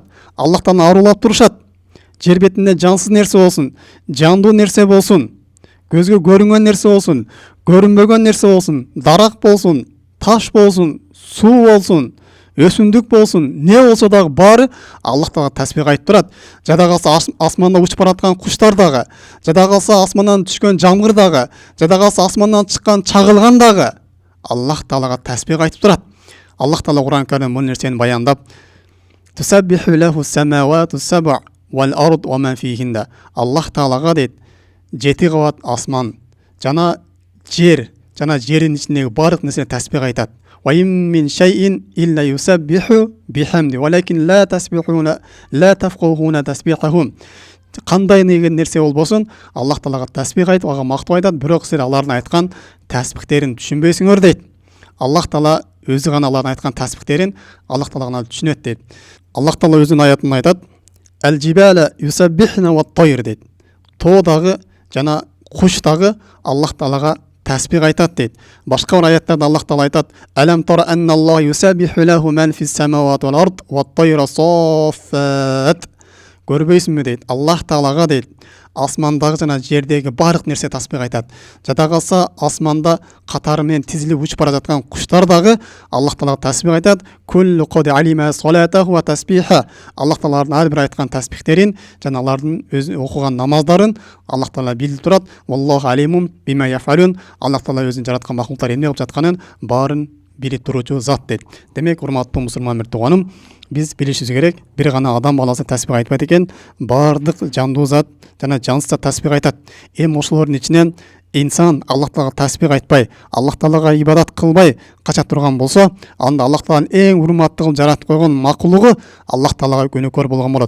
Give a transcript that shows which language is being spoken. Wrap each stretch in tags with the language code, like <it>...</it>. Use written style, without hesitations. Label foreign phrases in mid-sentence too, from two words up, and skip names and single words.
<ky>Аллах Тааланы арулап турушат. Жер бетинде жансыз нерсе болсун, жандуу нерсе болсун, көзгө көрүнгөн нерсе болсун, көрүнбөгөн нерсе болсун, дарак болсун, таш болсун, суу болсун, өсүмдүк болсун, не болсо дагы баары Аллах Таала тасбих айтып турат. Жада калса асманда учуп бараткан куштар дагы, жада калса асмандан түшкөн жамгыр дагы, жада калса асмандан чыккан чагылган дагы Аллах Таалага тасбих айтып турат. Аллах Таала Кур'ан Карим бул нерсени баяндап,</ky> <ar>تسبح له السماوات السبع والأرض ومن فيهن.</ar> <ky>Аллах Таалага дейт, 7 кабат асман жана жер, жана жердин ичиндеги бардык нерсе тасбих айтат.</ky> <ar>وإن من شيء إلا يسبح بحمده ولكن لا تسبحون لا تفقهون تسبيحهم.</ar> <ky>Кандай нерсе болбосун, Аллах Таалага тасбих айтып, ага мактап айтат, бирок силер алардын айткан тасбихтерин түшүнбөйсүңөр дейт. Аллах Таала өзү гана алардын айткан тасбихтерин Аллах Таала гана түшүнөт дейт. Аллах Таала өзүнүн аятында айтат,</ky> <ar>الجبال يسبحن والطير</ar> <ky>дейт. Тоо дагы жана куш дагы Аллах Таалага тасбих айтат дейт. Башка бир аяттарда Аллах Таала айтат,</ky> <ar>ألم تر أن الله يسبح له من في السماوات والأرض والطير صافات.</ar> <ky>Көрбөйсүңбү дейт. Аллах Таалага дейт, асмандагы жана жердеги бардык нерсе тасбих айтат. Жада калса асманда катары менен тизилип учуп бара жаткан куштар дагы Аллах Таалага тасбих айтат.</ky> <ar>كل قد علم صلاته وتسبيحه.</ar> <ky>Аллах Тааланын ар бир айткан тасбихтерин жана алардын өзү окуган намаздарын Аллах Таала билип турат.</ky> <ar>والله عليم بما يفعلون.</ar> <ky>Аллах Таала өзүнүн жараткан макулуктар эмне кылып жатканын баарын билип туручу зат дейт. Демек, урматтуу мусулман бир тууганым, биз билишибиз керек, бир гана адам баласы тасбих айтпайт экен, бардык жандуу зат жана жансыз зат тасбих айтат. Эми ошолордун ичинен инсан Аллах Таалага тасбих айтпай, Аллах Таалага ибадат кылбай кача турган болсо, анда Аллах Тааланын эң урматтуу кылып жаратып койгон макулугу Аллах Таалага күнөөкөр болгон болот.</ky>